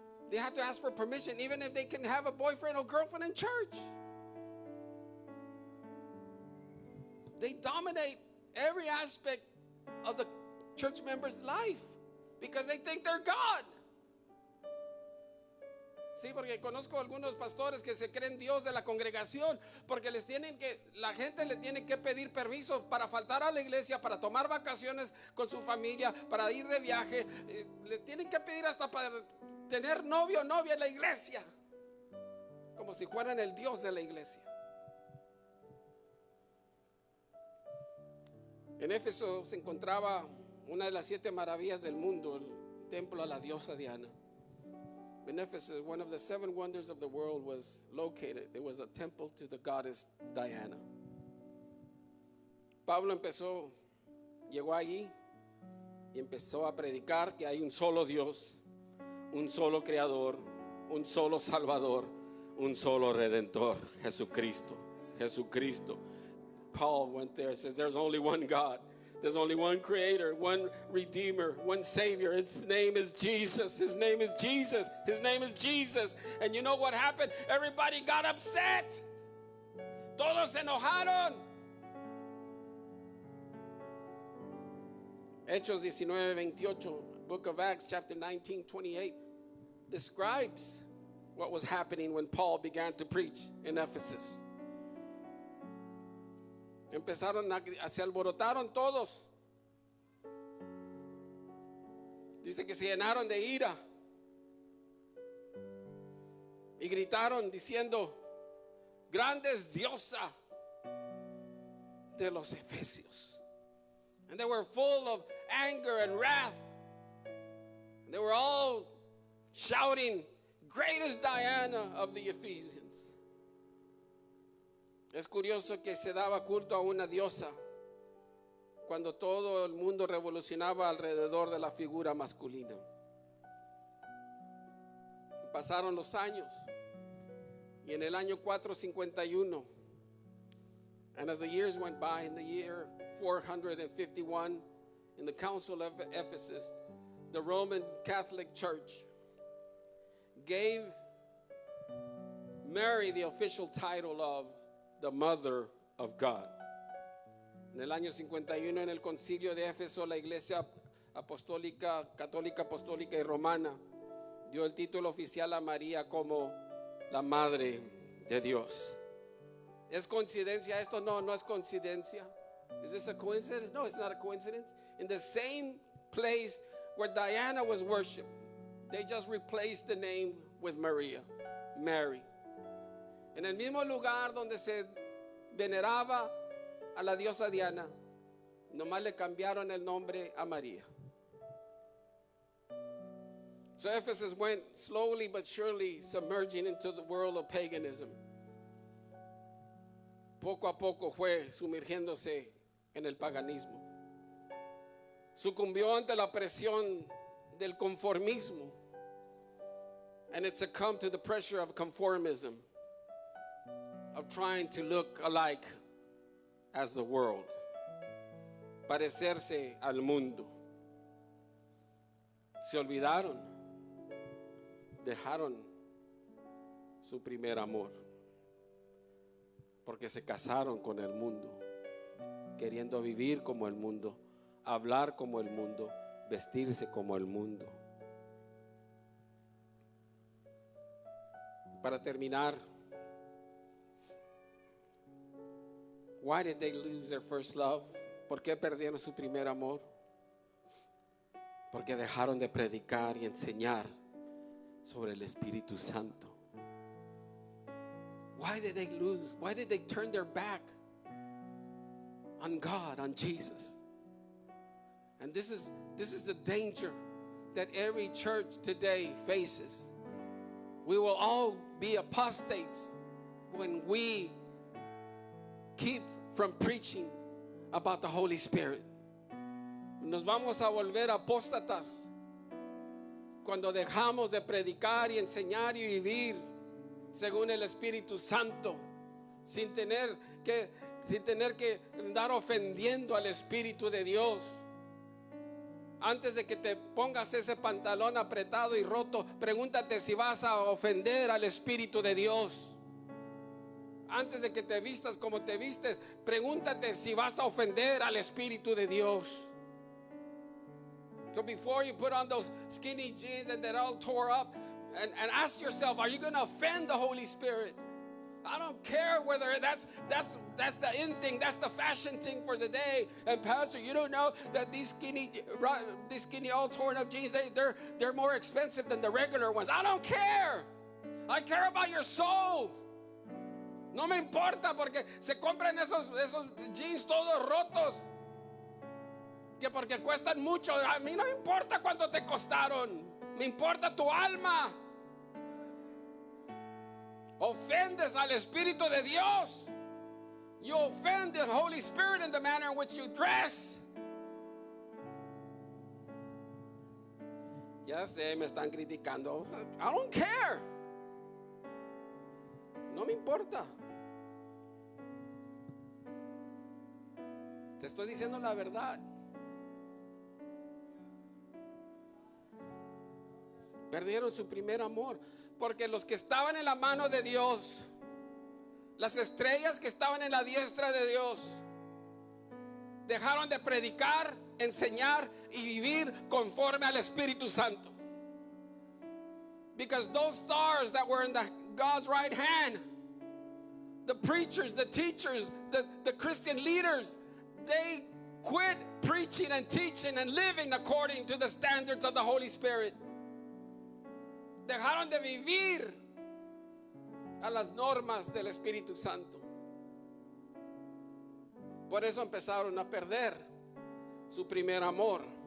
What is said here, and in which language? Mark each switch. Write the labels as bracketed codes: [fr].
[en] They have to ask for permission even if they can have a boyfriend or girlfriend in church. They dominate every aspect of the church member's life. Because they think they're God. [es] Sí, porque conozco algunos pastores que se creen Dios de la congregación, porque la gente le tiene que pedir permiso para faltar a la iglesia, para tomar vacaciones con su familia, para ir de viaje. Le tienen que pedir hasta para tener novio o novia en la iglesia, como si fueran el Dios de la iglesia. En Éfeso se encontraba una de las 7 maravillas del mundo, el templo a la diosa Diana. [en] In Ephesus, one of the 7 wonders of the world was located. It was a temple to the goddess Diana. [es] Pablo empezó llegó allí y empezó a predicar que hay un solo Dios, un solo Creador, un solo Salvador, un solo Redentor, Jesucristo. Jesucristo. [en] Paul went there and says there's only one God. There's only one Creator, one Redeemer, one Savior. His name is Jesus. His name is Jesus. His name is Jesus. And you know what happened? Everybody got upset. [es] Todos se enojaron. [en] Hechos 19:28, book of Acts, chapter 19:28, describes what was happening when Paul began to preach in Ephesus. [es] Se alborotaron todos. Dice que se llenaron de ira y gritaron diciendo: grande es diosa de los Efesios. [en] And they were full of anger and wrath. They were all shouting, great is Diana of the Ephesians. [es] Es curioso que se daba culto a una diosa cuando todo el mundo revolucionaba alrededor de la figura masculina. Pasaron los años y en el año 451, [en] and as the years went by, in the year 451, in the Council of Ephesus, the Roman Catholic Church gave Mary the official title of the Mother of God. [es] En el año 51, en el concilio de Éfeso, la iglesia apostólica, católica, apostólica y romana dio el título oficial a María como la Madre de Dios. ¿Es coincidencia esto? No, no es coincidencia. [en] Is this a coincidence? No, it's not a coincidence. In the same place where Diana was worshipped, they just replaced the name with Maria, Mary. [es] En el mismo lugar donde se veneraba a la diosa Diana, nomás le cambiaron el nombre a María. [en] So Ephesus went slowly but surely submerging into the world of paganism. [es] Poco a poco fue sumergiéndose en el paganismo. Sucumbió ante la presión del conformismo, [en] and it succumbed to the pressure of conformism, of trying to look alike as the world, [es] parecerse al mundo. Se olvidaron, dejaron su primer amor, porque se casaron con el mundo, queriendo vivir como el mundo, hablar como el mundo, vestirse como el mundo. Para terminar, [en] why did they lose their first love? [es] ¿Por qué perdieron su primer amor? Porque dejaron de predicar y enseñar sobre el Espíritu Santo. [en] Why did they lose? Why did they turn their back on God, on Jesus? And this is the danger that every church today faces. We will all be apostates when we keep from preaching about the Holy Spirit. [es] Nos vamos a volver apóstatas cuando dejamos de predicar y enseñar y vivir según el Espíritu Santo, sin tener que andar ofendiendo al Espíritu de Dios. Antes de que te pongas ese pantalón apretado y roto, pregúntate si vas a ofender al Espíritu de Dios. Antes de que te vistas como te vistes, pregúntate si vas a ofender al Espíritu de Dios. [en] So before you put on those skinny jeans and they're all tore up, and ask yourself, are you going to offend the Holy Spirit? I don't care whether that's the in thing, that's the fashion thing for the day. And pastor, you don't know that these skinny all torn up jeans, they're more expensive than the regular ones. I don't care. I care about your soul. [es] No me importa porque se compran esos jeans todos rotos, que porque cuestan mucho. A mí no me importa cuánto te costaron, me importa tu alma. Ofendes al Espíritu de Dios. [en] You offend the Holy Spirit in the manner in which you dress. [es] Ya sé, me están criticando. [en] I don't care. [es] No me importa. Te estoy diciendo la verdad. Perdieron su primer amor. Porque los que estaban en la mano de Dios, las estrellas que estaban en la diestra de Dios, dejaron de predicar, enseñar y vivir conforme al Espíritu Santo. Because those stars that were in God's right hand, the preachers, the teachers, the Christian leaders, they quit preaching and teaching and living according to the standards of the Holy Spirit. Dejaron de vivir a las normas del Espíritu Santo. Por eso empezaron a perder su primer amor.